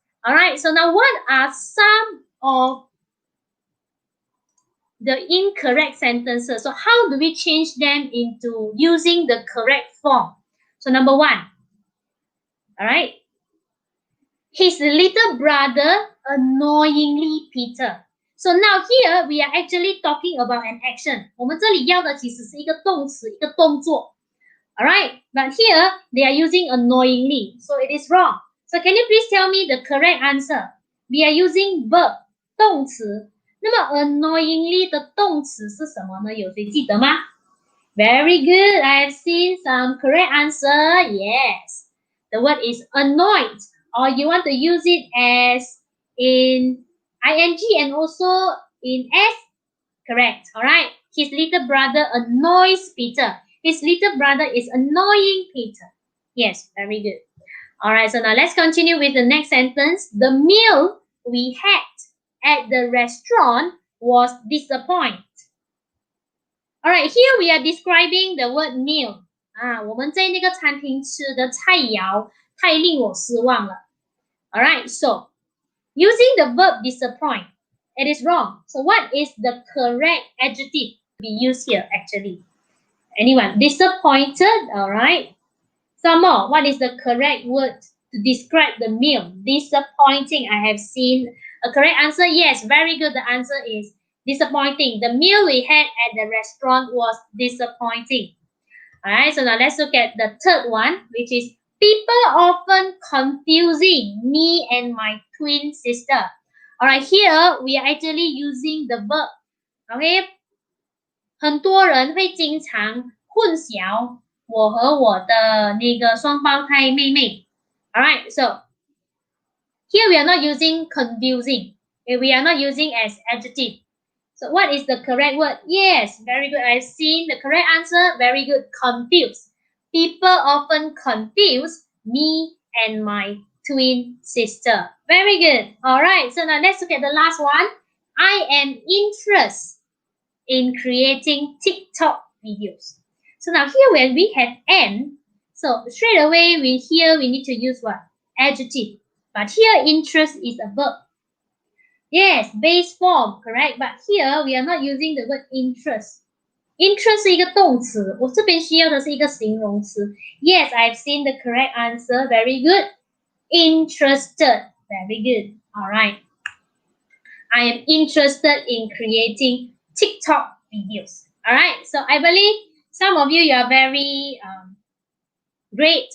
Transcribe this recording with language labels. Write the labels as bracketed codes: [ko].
[en] All right, so now what are some of the incorrect sentences? So how do we change them into using the correct form? So number 1, all right, his little brother annoyingly Peter. So now here we are actually talking about an action. [zh] 我们这里要的其实是一个动词，一个动作。 [en] All right, but here they are using annoyingly, so it is wrong. So can you please tell me the correct answer? We are using verb 动词。 [zh] 那么 annoyingly 的动词是什么呢？有谁记得吗？ [en] Very good. I have seen some correct answer. Yes, the word is annoyed, or you want to use it as in ing and also in s. Correct. All right. His little brother annoys Peter. His little brother is annoying Peter. Yes, very good. All right, so now let's continue with the next sentence. The meal we had at the restaurant was disappointing. All right, here we are describing the word meal. [zh] 我们在那个餐厅吃的菜肴太令我失望了。 [en] All right, so using the verb disappoint, it is wrong. So what is the correct adjective to be used here actually? Anyone? Disappointed, all right. Some more. What is the correct word to describe the meal? Disappointing. I have seen a correct answer. Yes, very good. The answer is disappointing. The meal we had at the restaurant was disappointing. All right, so now let's look at the third one, which is people often confusing me and my twin sister. All right, here we are actually using the verb. [zh] Okay, 很多人会经常混淆我和我的那个双胞胎妹妹。 [en] All right, so here we are not using confusing. We are not using as adjective. So what is the correct word? Yes, very good. I've seen the correct answer. Very good. Confuse. People often confuse me and my twin sister. Very good. All right, so now let's look at the last one. I am interested in creating TikTok videos. So now here when we have an, so straight away we need to use what? Adjective. But here interest is a verb. Yes, base form, correct? But here we are not using the word interest. [zh] Interest 是一个动词，我这边需要的是一个形容词。 [en] Yes, I've seen the correct answer. Very good. Interested. Very good. All right. I am interested in creating TikTok videos. All right. So I believe some of you are very great.